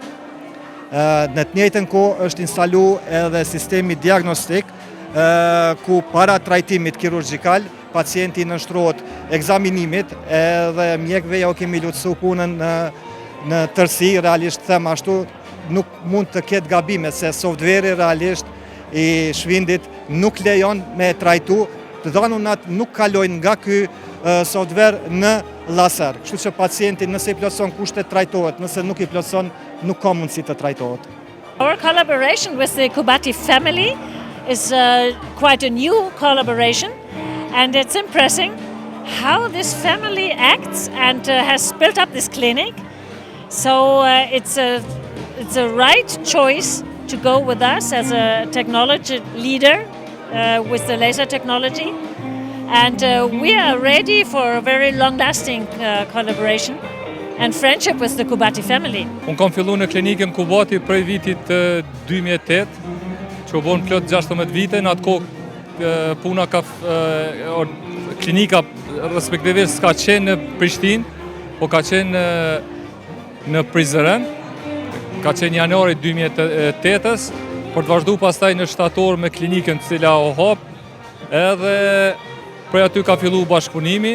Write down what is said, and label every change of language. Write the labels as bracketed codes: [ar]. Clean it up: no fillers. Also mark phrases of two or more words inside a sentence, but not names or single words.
[sq] Në të njëjtën kohë është instalu edhe sistemi diagnostik ku para trajtimit kirurgjikal pacienti nënshtrohet ekzaminimit edhe mjekëve ja u kemi lutsu punën në tërësi, realisht them ashtu, nuk mund të ketë gabime se softveri realisht i Shvindit nuk lejon me trajtu, të dhanunat nuk kalojnë nga ky software në laser. Kështu që pacienti nëse i plotëson kushtet trajtohet, nëse nuk i plotëson nuk ka mundësi të trajtohet. [en] Our collaboration with the Kubati family is quite a new collaboration, and it's impressive how this family acts and has built up this clinic. So it's a right choice to go with us as a technology leader with the laser technology, and we are ready for a very long-lasting collaboration and friendship with the Kubati family. [sq] Unë kam fillu në klinikën Kubati prej vitit 2008, që u bon plot 16 vite, në atë kohë puna klinika respektivisht s'ka qenë në Prishtinë, po ka qenë në Prizren, ka qenë janari 2008-ës, për të vazhdu pastaj në shtator me klinikën cila o hap, edhe prej aty ka fillu bashkëpunimi.